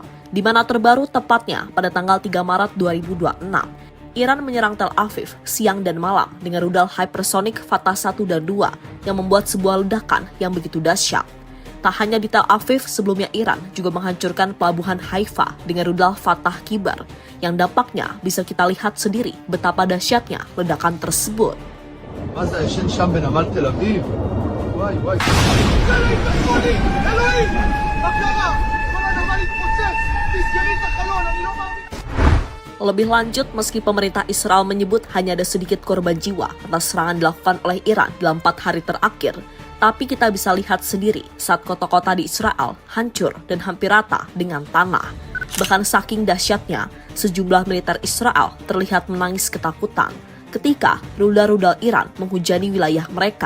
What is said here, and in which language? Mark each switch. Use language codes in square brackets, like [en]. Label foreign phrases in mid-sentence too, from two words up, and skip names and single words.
[id] Di mana terbaru tepatnya pada tanggal 3 Maret 2026, Iran menyerang Tel Aviv siang dan malam dengan rudal hypersonic Fatah 1 dan 2 yang membuat sebuah ledakan yang begitu dahsyat. Tak hanya di Tel Aviv, sebelumnya Iran juga menghancurkan pelabuhan Haifa dengan rudal Fatah Kibar, yang dampaknya bisa kita lihat sendiri betapa dahsyatnya ledakan tersebut. [he] מה זה, הישן שם בנמל תל אביב? וואי וואי. אלוהים! מה קרה? כל הנמל התפוצץ! תסגרי את החלון, אני לא מאמין. [id] Lebih lanjut, meski pemerintah Israel menyebut hanya ada sedikit korban jiwa atas serangan dilakukan oleh Iran dalam 4 hari terakhir, tapi kita bisa lihat sendiri saat kota-kota di Israel hancur dan hampir rata dengan tanah. Bahkan saking dahsyatnya, sejumlah militer Israel terlihat menangis ketakutan ketika rudal-rudal Iran menghujani wilayah mereka.